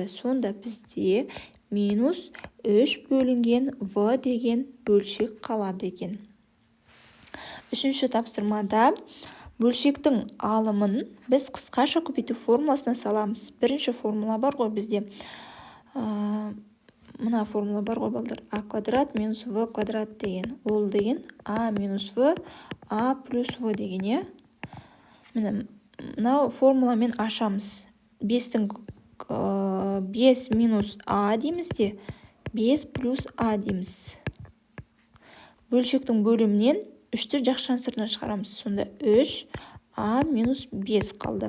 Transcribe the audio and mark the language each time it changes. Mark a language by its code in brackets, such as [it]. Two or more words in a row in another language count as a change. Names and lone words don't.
[kk] Сонда бізде минус 3 бөлінген v деген бөлшек қалады екен. Үшінші тапсырмада бөлшектің алымын біз қысқаша көбейту формуласына саламыз. Бірінші формула бар ғой бізде. Мына формула бар ғой балдар. А квадрат минус в квадрат деген. Ол деген а минус в, а плюс в деген. Мына формуламен ашамыз. 5 минус а дейміз де, 5 плюс а дейміз. Бөлшектің бөлімінен 3-ті жақшаның сыртына шығарамыз. Сонда 3 а минус 5 қалды.